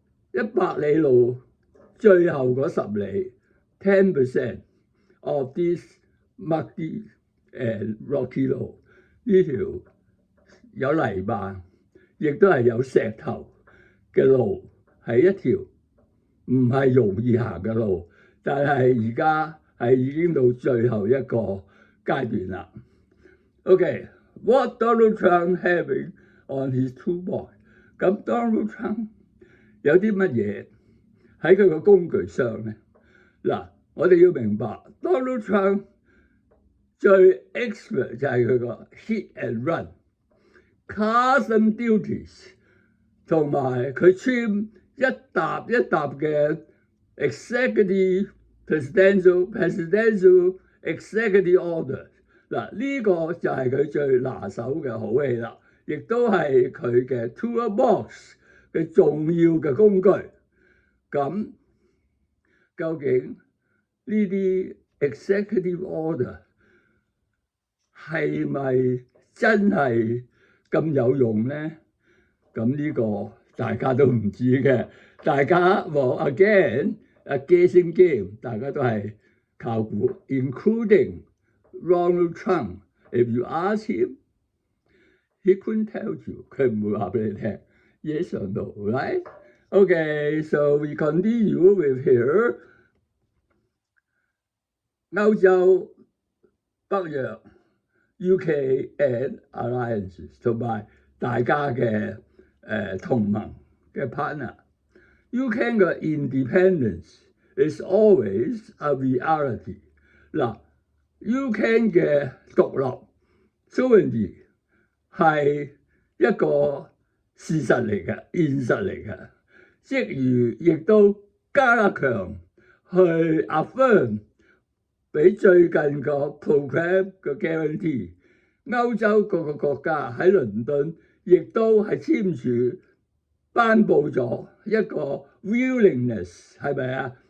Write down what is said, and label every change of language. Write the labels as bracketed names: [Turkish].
[Cantonese] 100里路，最後嗰10里 [English] 10% of this muddy and rocky road， [Cantonese] 呢條有泥巴，亦都係有石頭嘅路，係一條唔係容易行嘅路，但係而家係已經到最後一個階段啦。 [English] OK，what Donald Trump having on his toolbox？ [Cantonese] 咁 Donald Trump 有啲乜嘢喺佢個工具箱咧？嗱，我哋要明白 Donald Trump 最 expert 就係佢個 hit and run。Custom duties 同埋佢簽一沓一沓嘅 executive presidential executive order， 嗱，呢個就係佢最拿手嘅好戲啦，亦都係佢嘅 toolbox 嘅重要嘅工具。咁究竟呢啲 executive order 係咪真係咁有用咧？咁呢個大家都唔知嘅，大家again a guessing game， 大家都係靠估 ，including Donald Trump。 [English] If you ask him, he couldn't tell you， [Cantonese] 佢唔會話俾你聽 [English] ，yes or no，right？ Okay， so we continue with here。 [Cantonese] 歐洲、北約、UK and alliances 同埋大家嘅同盟嘅 partner。UK 嘅 [English] independence is always a reality。 [Cantonese] 嗱 ，UK 嘅獨立 sovereignty 係一個事實嚟嘅，現實嚟嘅，即如亦都加強去 affirm。俾最近個 program 嘅 guarantee， 歐洲各個國家喺倫敦亦都係簽署頒布咗一個 willingness， 係咪啊？